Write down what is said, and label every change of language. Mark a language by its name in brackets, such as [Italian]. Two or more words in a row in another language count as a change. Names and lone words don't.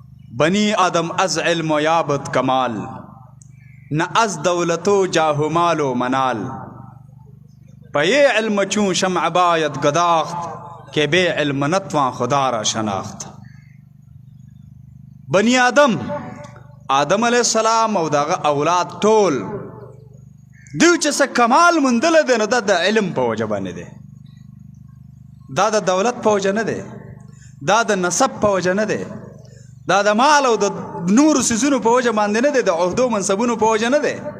[Persian] بنی آدم از علم و یابد کمال، نه از دولت و جاه و مال و منال. پا یہ علم چون شمع باید گداخت، که بے علم نتوان خدا را شناخت. [Pashto] بنی آدم [Arabic] علیہ السلام [Pashto] او داغه اولاد ټول دیو چې څه کمال مندل دی نو دا د علم په وجه باندې دی، دا د دولت په وجه نه دی، دا د نسب په وجه نه دی، دا د مال او د نورو څیزونو په وجه باندې نه دی، د عهدو منصبونو په وجه نه دی.